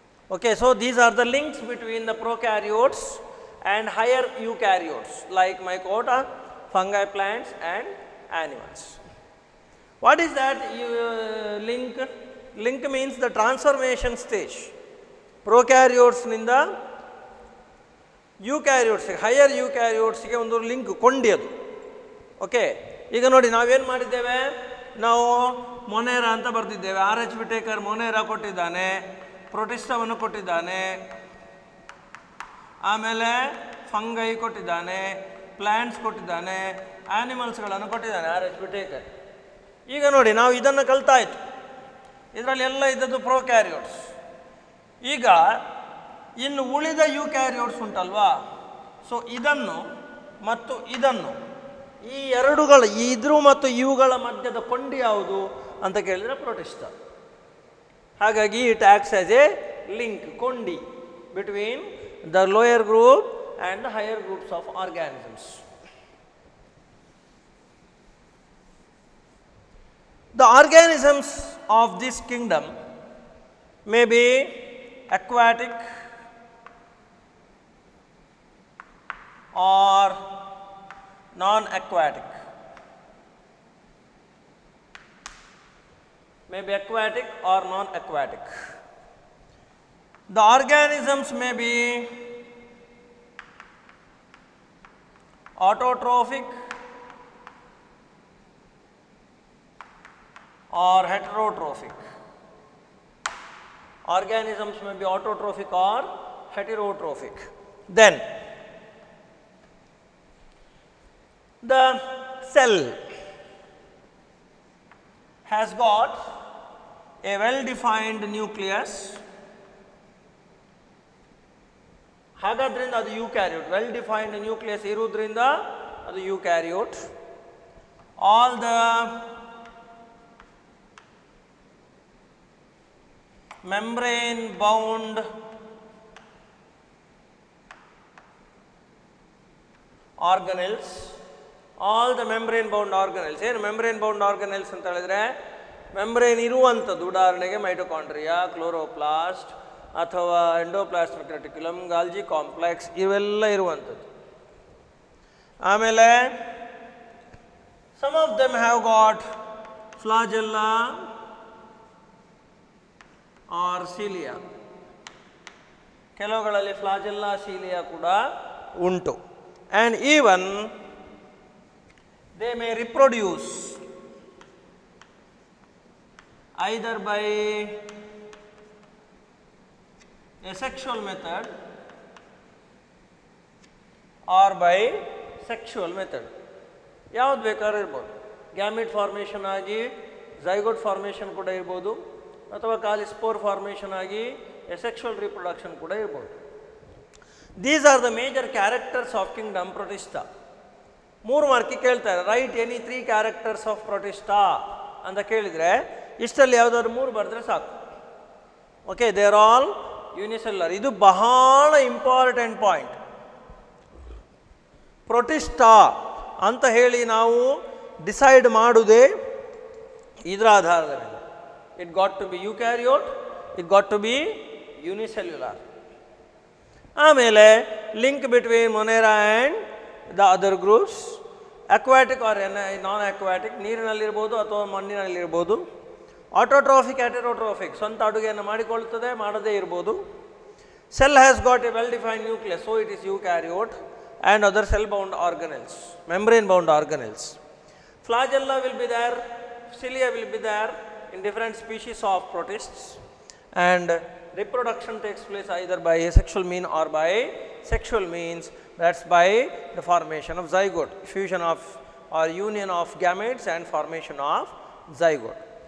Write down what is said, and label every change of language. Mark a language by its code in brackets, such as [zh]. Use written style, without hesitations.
[en] Okay, so these are the links between the prokaryotes and higher eukaryotes like mycota, fungi, plants and animals. What is that link? Link means the transformation stage. [kn] Prokaryotes ninda eukaryotes, higher eukaryotes ಗೆ ಒಂದು link ಕೊಂಡಿಯದು. Okay, ಈಗ ನೋಡಿ ನಾವೇನು ಮಾಡಿದ್ದೇವೆ, ನಾವು ಮೊನೇರಾ ಅಂತ ಬರ್ತಿದ್ದೇವೆ. R.H. Whittaker ಮೊನೇರಾ ಕೊಟ್ಟಿದ್ದಾನೆ, ಪ್ರೊಟಿಸ್ಟಾವನ್ನು ಕೊಟ್ಟಿದ್ದಾನೆ, ಆಮೇಲೆ ಫಂಗೈ ಕೊಟ್ಟಿದ್ದಾನೆ, ಪ್ಲಾಂಟ್ಸ್ ಕೊಟ್ಟಿದ್ದಾನೆ, ಆನಿಮಲ್ಸ್ಗಳನ್ನು ಕೊಟ್ಟಿದ್ದಾನೆ R.H. Whittaker. ಈಗ ನೋಡಿ ನಾವು ಇದನ್ನು ಕಲ್ತಾಯಿತು, ಇದರಲ್ಲಿ ಎಲ್ಲ ಇದ್ದದ್ದು ಪ್ರೋಕ್ಯಾರಿಯೋಟ್ಸ್. ಈಗ ಇನ್ನು ಉಳಿದ ಯೂಕ್ಯಾರಿಯೋಟ್ಸ್ ಉಂಟಲ್ವಾ, ಸೊ ಇದನ್ನು ಮತ್ತು ಇದನ್ನು, ಈ ಎರಡುಗಳ ಇದ್ರ ಮತ್ತು ಇವುಗಳ ಮಧ್ಯದ ಕೊಂಡಿ ಯಾವುದು ಅಂತ ಕೇಳಿದರೆ ಪ್ರೊಟಿಸ್ಟಾ. [en] ಹಾಗಾಗಿ it acts as a link, ಕೊಂಡಿ between the lower group and the higher groups of organisms. The organisms of this kingdom may be aquatic or non-aquatic. May be aquatic or non-aquatic. The organisms may be autotrophic or heterotrophic. Organisms may be autotrophic or heterotrophic. Then the cell has got a well defined nucleus. [kn] ಹಾಗಾದ್ರಿಂದ ಅದು eukaryote. Well defined nucleus ಇರುವುದರಿಂದ ಅದು eukaryote. [en] All the membrane bound organelles, all the membrane bound organelles. [kn] ಏನು membrane bound organelles ಅಂತ ಹೇಳಿದ್ರೆ membrane ಇರುವಂಥದ್ದು, ಉದಾಹರಣೆಗೆ mitochondria, chloroplast, ಅಥವಾ endoplasmic reticulum, ಗಾಲ್ಜಿ complex ಇವೆಲ್ಲ ಇರುವಂಥದ್ದು. [en] ಆಮೇಲೆ some of them have got flagella or cilia. [kn] ಕೆಲವುಗಳಲ್ಲಿ flagella cilia ಕೂಡ ಉಂಟು. [en] And even they may reproduce either by a sexual method or by sexual method. [kn] ಯಾವ್ದು ಬೇಕಾದ್ರೂ ಇರ್ಬೋದು. ಗ್ಯಾಮಿಟ್ ಫಾರ್ಮೇಷನ್ ಆಗಿ ಝೈಗೋಟ್ ಫಾರ್ಮೇಷನ್ ಕೂಡ ಇರ್ಬೋದು, ಅಥವಾ ಖಾಲಿ ಸ್ಪೋರ್ ಫಾರ್ಮೇಷನ್ ಆಗಿ ಎಸೆಕ್ಷುವಲ್ ರಿಪ್ರೊಡಕ್ಷನ್ ಕೂಡ ಇರ್ಬೋದು. [en] These are the major characters of kingdom Protista. [kn] 3 ಮಾರ್ಕಿ ಕೇಳ್ತಾರೆ, [en] write any 3 characters of Protista [kn] ಅಂತ ಕೇಳಿದರೆ ಇಷ್ಟಲ್ಲಿ ಯಾವುದಾದ್ರು 3 ಬರೆದ್ರೆ ಸಾಕು. [en] Okay, they are all unicellular. [kn] ಇದು ಬಹಳ ಇಂಪಾರ್ಟೆಂಟ್ ಪಾಯಿಂಟ್. ಪ್ರೊಟಿಸ್ಟಾ ಅಂತ ಹೇಳಿ ನಾವು ಡಿಸೈಡ್ ಮಾಡುವುದೇ ಇದರ ಆಧಾರದ ಮೇಲೆ. [en] It got to be eukaryote, it got to be unicellular. ಆಮೇಲೆ link between Monera and the other groups, aquatic or non aquatic, [kn] ನೀರಿನಲ್ಲಿರ್ಬೋದು ಅಥವಾ ಮಣ್ಣಿನಲ್ಲಿರ್ಬೋದು. ಆಟೋಟ್ರೋಫಿಕ್, ಹೆಟೆರೋಟ್ರೋಫಿಕ್, ಸ್ವಂತ ಅಡುಗೆಯನ್ನು ಮಾಡಿಕೊಳ್ಳುತ್ತದೆ, ಮಾಡದೇ ಇರ್ಬೋದು. [en] Cell has got a well defined nucleus, so it is eukaryote. And other cell bound organelles, membrane bound organelles. Flagella will be there, cilia will be there in different species of protists, and reproduction takes place either by asexual means or by sexual means. That's by the formation of zygote, fusion of or union of gametes and formation of zygote.